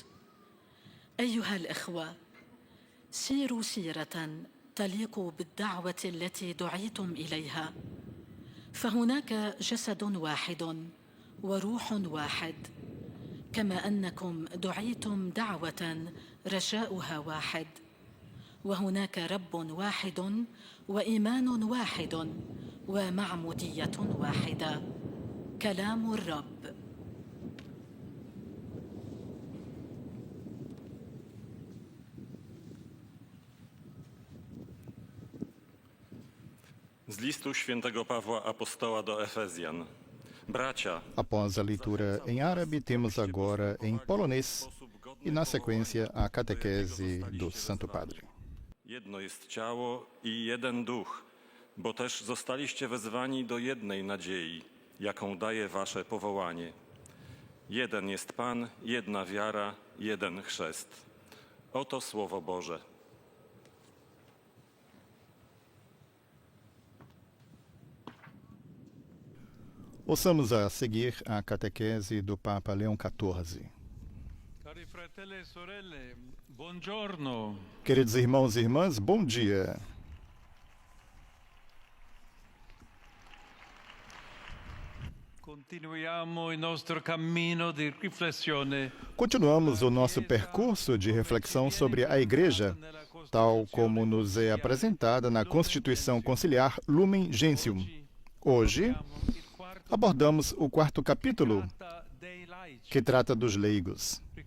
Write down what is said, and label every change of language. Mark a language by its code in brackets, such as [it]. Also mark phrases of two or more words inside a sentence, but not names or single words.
[ar] أيها الإخوة، سيروا سيرة تليق بالدعوة التي دعيتم إليها، فهناك جسد واحد وروح واحد، كما أنكم دعيتم دعوة رجاؤها واحد، وهناك رب واحد وإيمان واحد ومعمودية واحدة. كلام الرب. [pl] Z listu świętego Pawła Apostoła do Efezjan. Bracia, [pt] Após a leitura em árabe, temos agora em polonês e, na sequência, a catequese do Santo Padre. [pl] jedno jest ciało i jeden duch, bo też zostaliście wezwani do jednej nadziei, jaką daje wasze powołanie. Jeden jest Pan, jedna wiara, jeden chrzest. Oto Słowo Boże. [pt] Ouçamos a seguir a catequese do Papa Leão XIV. [it] Cari fratelli e sorelle, buongiorno. [pt] Queridos irmãos e irmãs, bom dia. [it] Continuiamo il nostro cammino di riflessione. [pt] Continuamos o nosso percurso de reflexão sobre a Igreja, tal como nos é apresentada na Constituição Conciliar Lumen Gentium. Hoje, abordamos o quarto capítulo, que trata dos leigos.